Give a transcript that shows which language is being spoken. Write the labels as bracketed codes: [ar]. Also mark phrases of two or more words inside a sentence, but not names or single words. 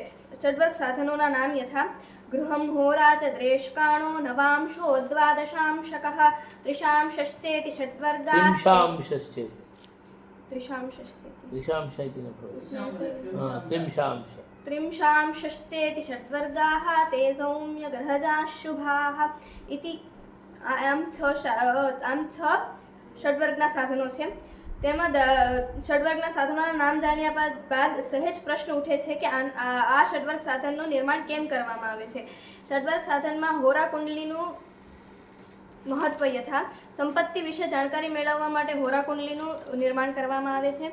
[sa] ષડવર્ગ સાધનોના નામ યથા ગૃહમ હોરાચ દ્રેષ્કાણો નવાંશો દ્વાદશાંશકઃ ત્રિશાંશશ્ચેતિ ષડવર્ગા ત્રિંશાંશશ્ચેति षड्वर्गाः ते सौम्य ग्रहजाः शुभाः इति। [gu] આમ છ ષડવર્ગના સાધનો છે। તેમાં ષડવર્ગના સાધનોના નામ જાણ્યા બાદ સહેજ પ્રશ્ન ઉઠે છે કે આ ષડવર્ગ સાધનનું નિર્માણ કેમ કરવામાં આવે છે। ષડવર્ગ સાધનમાં હોરા કુંડલીનું મહત્વ યથા સંપત્તિ વિશે જાણકારી મેળવવા માટે હોરા કુંડલીનું નિર્માણ કરવામાં આવે છે।